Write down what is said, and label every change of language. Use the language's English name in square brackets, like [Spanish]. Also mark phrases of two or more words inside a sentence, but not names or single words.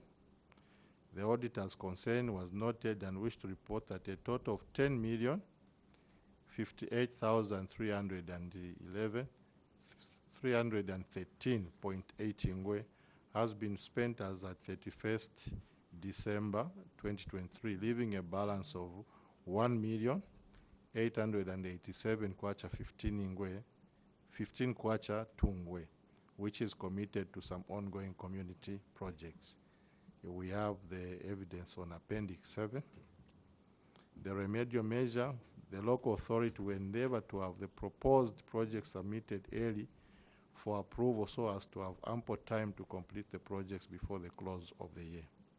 [English] The auditor's concern was noted and wished to report that a total of 10,058,313.80 ngwe has been spent as at 31st December 2023, leaving a balance of 1,887 kwacha 15 ngwe, 15 kwacha 2 ngwe, which is committed to some ongoing community projects. We have the evidence on Appendix 7. The remedial measure, the local authority will endeavor to have the proposed project submitted early for approval so as to have ample time to complete the projects before the close of the year.